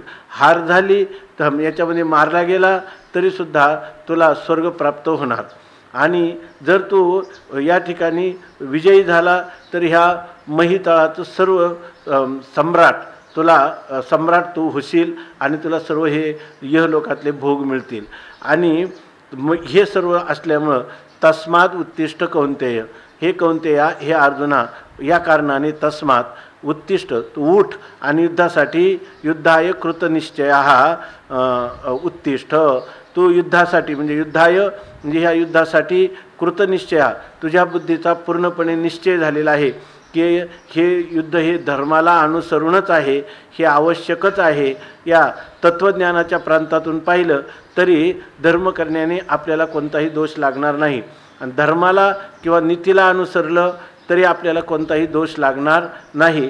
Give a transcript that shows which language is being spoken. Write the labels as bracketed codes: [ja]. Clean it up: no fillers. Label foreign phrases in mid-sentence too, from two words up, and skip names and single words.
[mr] हार झाली तर याच्यामध्ये मारला गेला तरीसुद्धा तुला स्वर्ग प्राप्त होणार आणि जर तू या ठिकाणी विजयी झाला तर ह्या महितळाचं सर्व सम्राट तू होशील आणि तुला सर्व हे यहलोकातले भोग मिळतील। आणि हे सर्व असल्यामुळं [sa] तस्मात उत्तिष्ठ कौन्तेय, [mr] हे कौन्तेया हे अर्जुना या कारणाने [sa] तस्मात उत्तिष्ठ [mr] तू उठ आणि [sa] युद्धाय कृतनिश्चयः उत्तिष्ठ, [mr] तू युद्धासाठी म्हणजे युद्धाय म्हणजे ह्या युद्धासाठी कृतनिश्चय तुझ्या बुद्धीचा पूर्णपणे निश्चय झालेला आहे की हे युद्ध हे धर्माला अनुसरूनच आहे, हे आवश्यकच आहे। या तत्त्वज्ञानाच्या प्रांतातून पाहिलं तरी धर्म करण्याने आपल्याला कोणताही दोष लागणार नाही आणि धर्माला किंवा नीतीला अनुसरलं तरी आपल्याला कोणताही दोष लागणार नाही।